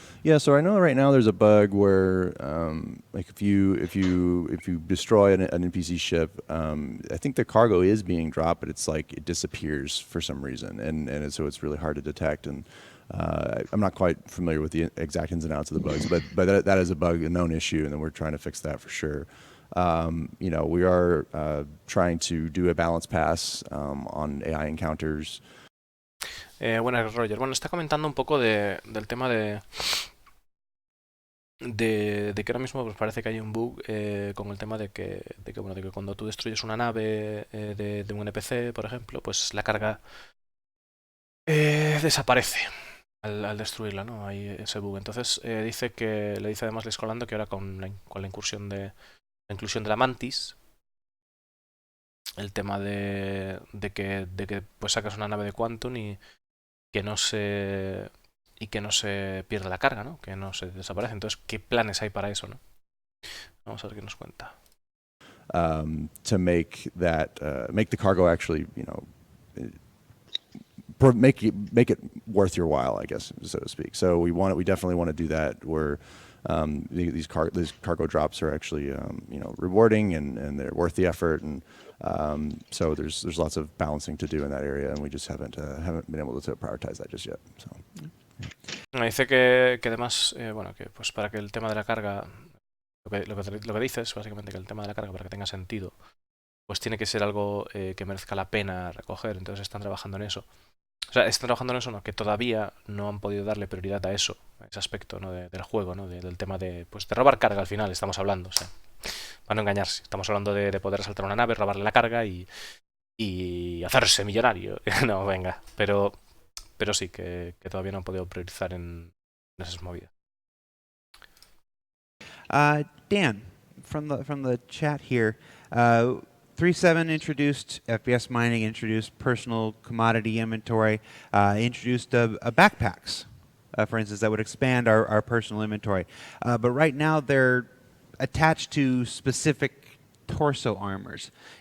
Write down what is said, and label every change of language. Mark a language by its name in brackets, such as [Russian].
[English] Yeah, so I know right now there's a bug where, like, if you destroy an NPC ship, I think the cargo is being dropped, but it's like it disappears for some reason, and so it's really hard to detect. And I'm not quite familiar with the exact ins and outs of the bugs, but that is a bug, a known issue, and then we're trying to fix that for sure. You know, we are trying to do a balance pass on AI encounters. [Spanish] Buenas, Roger. Bueno, está comentando un poco del tema de que ahora mismo pues parece que hay un bug con el tema de que cuando tú destruyes una nave de un NPC, por ejemplo, pues la carga desaparece al destruirla, ¿no? Hay ese bug. Entonces le dice además Luis Colando que ahora con la inclusión de la Mantis, el tema de que pues sacas una nave de Quantum y que no se pierde la carga, ¿no? Que no se desaparece. Entonces, ¿qué planes hay para eso, no? Vamos a ver qué nos cuenta. [English] To make that make the cargo actually, make it worth your while, I guess, so to speak. So we definitely want to do that where these cargo drops are actually rewarding and they're worth the effort, and so there's lots of balancing to do in that area, and we just haven't been able to prioritize that just yet. So. [Spanish] Me dice que además, que pues para que el tema de la carga, lo que dices, básicamente que el tema de la carga, para que tenga sentido, pues tiene que ser algo que merezca la pena recoger, entonces están trabajando en eso. O sea, están trabajando en eso, ¿no? Que todavía no han podido darle prioridad a eso, a ese aspecto, ¿no? Del juego, ¿no? Del tema de robar carga al final, estamos hablando, o sea, para no engañarse. Estamos hablando de poder asaltar una nave, robarle la carga y hacerse millonario. No, venga, pero sí, que todavía no han podido priorizar en esas movidas. [English] Dan, from the chat here, 3.7 introduced FPS mining, introduced personal commodity inventory, introduced backpacks, for instance, that would expand our personal inventory. But right now they're attached to specific torso armors.